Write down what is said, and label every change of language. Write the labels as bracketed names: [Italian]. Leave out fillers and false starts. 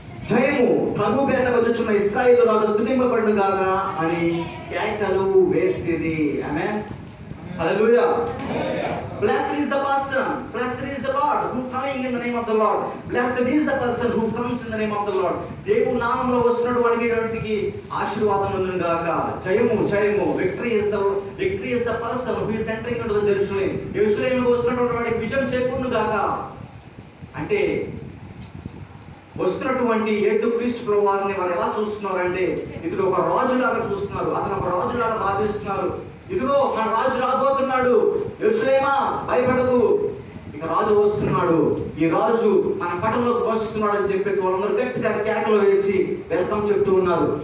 [Telugu] జయము ప్రభు పేరిట వచ్చుచున్న ఇశ్రాయేలు రాజు స్తుతింపబడును గాక అని కేకలు వేసిరి. ఆమేన్, హల్లెలూయా. [English] Blessed is the person, blessed is the Lord who coming in the name of the Lord. Blessed is the person who comes in the name of the Lord. [Telugu] దేవుని నామములో వచ్చినటువంటి వాడికి ఆశీర్వాదం ఉండును గాక. జయము జయము. [English] Victory is the person who is entering into the Jerusalem. [Telugu] యెరూషలేముకు వస్తున్నటువంటి వాడికి విజయం చేకూరును గాక. అంటే వస్తున్నటువంటి యేసుక్రీస్తు ప్రభువు వారిని వారు ఎలా చూస్తున్నారంటే, ఇతడు ఒక రాజులాగా చూస్తున్నారు, అతను ఒక రాజులాగా భావిస్తున్నారు. ఇదిగో మన రాజు రాబోతున్నాడు, యెరూషలేమా భయపడకు, ఇక రాజు వస్తున్నాడు, ఈ రాజు మన పట్టణంలోకి వస్తున్నాడు అని చెప్పేసి వాళ్ళందరూ గట్టిగా కేకలు వేసి వెల్కమ్ చెప్తూ ఉన్నారు.